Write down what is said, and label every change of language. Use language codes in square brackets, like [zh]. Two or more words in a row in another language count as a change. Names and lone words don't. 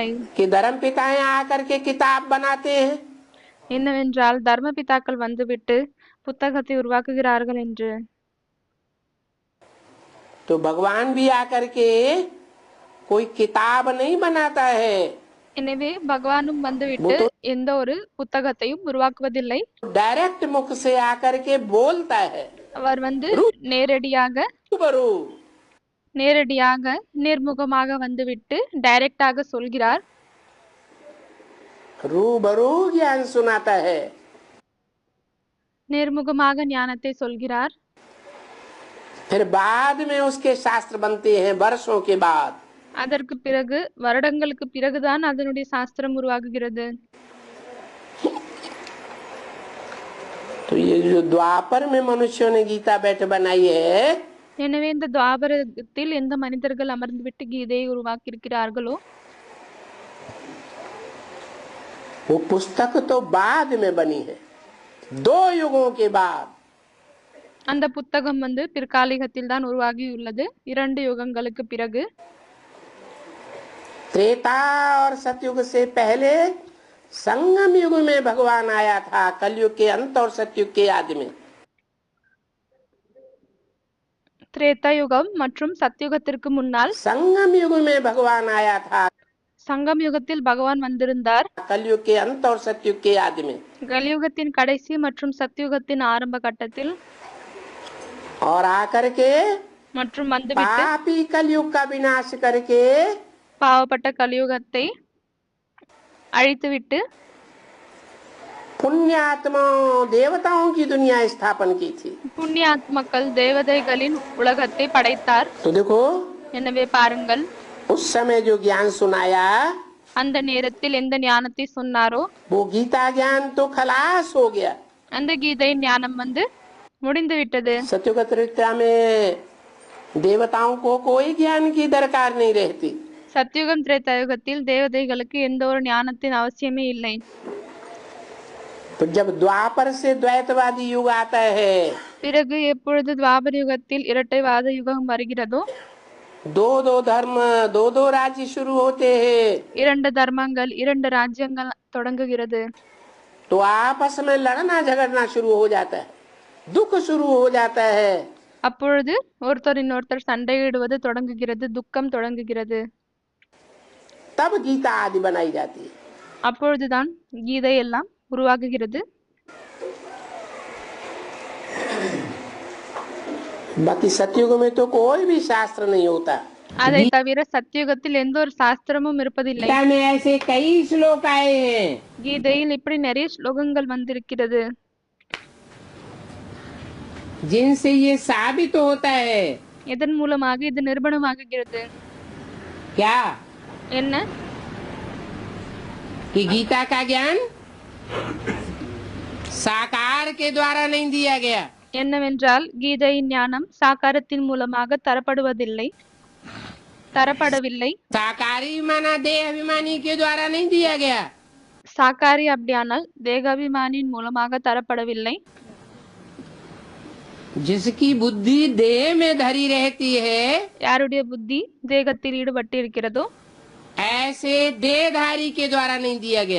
[hi] कि धर्म पिताएं आकर के किताब बनाते हैं। [ta] என்னவென்றால் தர்ம பிதாக்கள் வந்துவிட்டு புத்தகத்தை உருவாக்குகிறார்கள் என்று. [hi] तो भगवान भी आकर के कोई किताब नहीं बनाता है। [ta] எனவே பகவானும் வந்துவிட்டு எந்த ஒரு புத்தகத்தையும் உருவாக்குவதில்லை. [hi] डायरेक्ट मुख से आकर के बोलता है। [ta] அவர் நேரடியாக நேர்முகமாக வந்துவிட்டு டைரக்டாக சொல்கிறார். [hi] रूबरू ज्ञान सुनाता है। [ta] நேர்முகமாக ஞானத்தை சொல்கிறார். [hi] फिर बाद में उसके शास्त्र बनते हैं वर्षों के बाद। [ta] அதற்கு பிறகு வருடங்களுக்கு பிறகுதான் அதனுடைய சாஸ்திரம் உருவாகுகிறது. [hi] तो ये जो द्वापर में मनुष्यों ने गीता बैठ बनाई है, [ta] எனவே இந்த துவாபரத்தில் எந்த மனிதர்கள் அமர்ந்துவிட்டு கீதையை உருவாக்கி இருக்கிறார்களோ [hi] वो पुस्तक तो बाद में बनी है, 2 युगों के बाद। [ta] அந்த புத்தகம் பிற்காலிகத்தில் தான் உருவாகியுள்ளது, 2 யுகங்களுக்கு பிறகு. [hi] त्रेता और सतयुग से पहले संगम युग में भगवान आया था, कलयुग के अंत और सतयुग के आदि में। [ta] திரேதா யுகம் மற்றும் சத்யுகத்திற்கு முன்னால் [hi] संगम युग में भगवान आया था, [ta] சங்கம் யுகத்தில் பகவான் வந்திருந்தார். [hi] कलयुग के अंत और सतयुग के आदि में। [ta] கலியுகத்தின் கடைசி மற்றும் சத்யுகத்தின் ஆரம்ப கட்டத்தில் [hi] और आकर के [ta] மற்றும் வந்துவிட்டு [hi] पापी कलयुग का विनाश करके [ta] பாவப்பட்ட கலியுகத்தை அழித்துவிட்டு [hi] पुण्यात्माओं देवताओं की दुनिया स्थापन की थी। [ta] புண்ணிய ஆத்மக்கள் தேவதைகளின் உலகத்தை படைத்தார். [hi] तो देखो [ta] எனவே பாருங்கள், [hi] उस समय जो ज्ञान सुनाया [ta] அந்த நேரத்தில் எந்த ஞானத்தை சொன்னாரோ [hi] वो गीता ज्ञान तो खलास हो गया। [ta] அந்த கீதை ஞானம் முடிந்து விட்டது. [hi] सत्युग त्रेता में देवताओं को कोई ज्ञान की दरकार नहीं रहती। [ta] சத்யுகம் திரேதாயுகத்தில் தேவதைகளுக்கு எந்த ஒரு ஞானத்தின் அவசியமே இல்லை. [hi] तो जब द्वापर से द्वैतवादी युग आता है, [ta] பிறகு எப்பொழுது துவாபர யுகத்தில் இரட்டைவாத யுகம் வருகிறதோ [hi] 2 धर्म 2 राज्य शुरू होते हैं, [ta] 2 தர்மங்கள் 2 ராஜ்யங்கள் தொடங்குகிறது. [hi] तो आपस में लड़ना झगड़ना शुरू हो जाता है, दुख शुरू हो जाता है, [ta] அப்பொழுது ஒருத்தர் இன்னொருத்தர் சண்டையிடுவது தொடங்குகிறது, துக்கம் தொடங்குகிறது. [hi] तब गीता आदि बनाई जाती है। [ta] அப்பொழுதுதான் கீதை எல்லாம் உருவாகுகிறது. [hi] बाकी सतयुग में तो कोई भी शास्त्र नहीं होता। [ta] அதை தவிர சத்தியுகத்தில் எந்த ஒரு சாஸ்திரமும் இருப்பதில்லை. [hi] गीता में ऐसे कई श्लोक आए हैं [ta] கீதையில் இப்படி நிறைய ஸ்லோகங்கள் வந்திருக்கிறது, [hi] जिनसे ये साबित होता है [ta] இதன் மூலமாக இது நிரூபணமாகுகிறது. [hi] क्या [ta] என்ன? [hi] कि गीता का ज्ञान साकार के द्वारा नहीं दिया गया, [ta] என்னவென்றால் கீதையின் ஞானம் சாகாரத்தின் மூலமாக தரப்படவில்லை. [hi] साकारी माना देह अभिमानी के द्वारा नहीं दिया गया, [ta] சாக்காரி அப்படியானால் தேகாபிமானியின் மூலமாக தரப்படவில்லை. [hi] जिसकी बुद्धि देह में धरी रहती है [ta] யாருடைய புத்தி தேகத்தில் ஈடுபட்டு இருக்கிறதோ [hi] ऐसे देहधारी के द्वारा नहीं दिया गया।